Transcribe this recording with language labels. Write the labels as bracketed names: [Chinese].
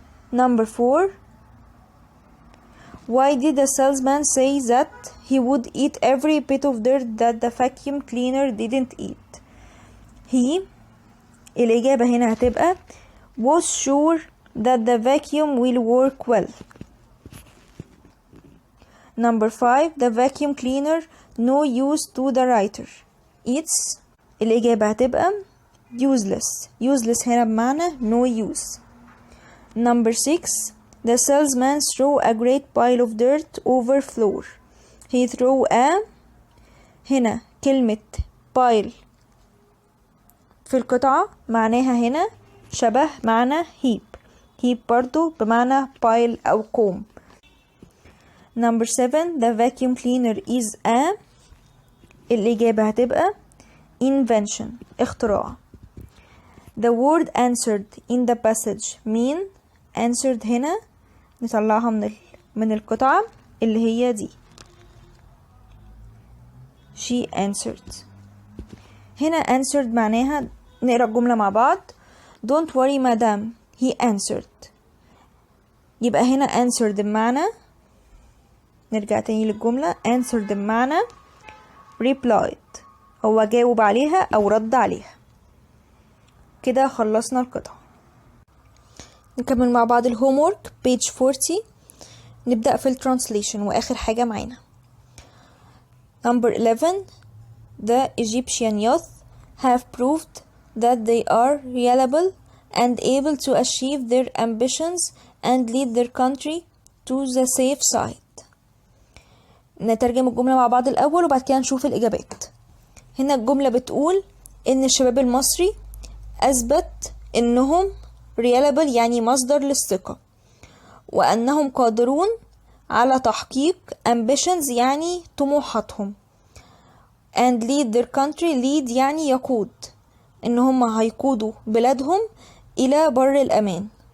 [English] Number 4. Why did the salesman say that he would eat every bit of dirt that the vacuum cleaner didn't eat? He. [Arabic] الإجابة هنا هتبقى [English] was sure that the vacuum will work well. Number 5. The vacuum cleaner no use to the writer. It's. [Arabic] الإجابة هتبقى useless. [English] Useless [Arabic] هنا بمعنى [English] no use. Number 6. The salesman threw a great pile of dirt over floor. He threw a. [Arabic] هنا كلمة pile في القطعة معناها هنا شبه معنى heap. heap برضو بمعنى pile أو كوم. [English] Number 7. The vacuum cleaner is a. [Arabic] الإجابة هتبقى invention. اختراع. [English] The word answered in the passage mean. [Arabic] answered هنا نطلعها من القطعة اللي هي دي. [English] She answered. [Arabic] هنا answered معناها نقرأ الجملة مع بعض. [English] Don't worry madam, he answered. [Arabic] يبقى هنا answered بمعنى، نرجع تاني للجملة، answered بمعنى replied، هو جاوب عليها أو رد عليها. كده خلصنا القطعة. نكمل مع بعض الهومورك page 40. نبدأ في الترانسليشن وآخر حاجة معانا. [English] Number 11. The Egyptian youth have proved that they are reliable and able to achieve their ambitions and lead their country to the safe side. [Arabic] نترجم الجملة مع بعض الأول وبعد كده نشوف الإجابات. هنا الجملة بتقول إن الشباب المصري أثبت إنهم reliable يعني مصدر للثقة، وأنهم قادرون على تحقيق ambitions يعني طموحاتهم، [English] and lead their country [Arabic] lead يعني يقود، إن هم هيقودوا بلادهم إلى بر الأمان.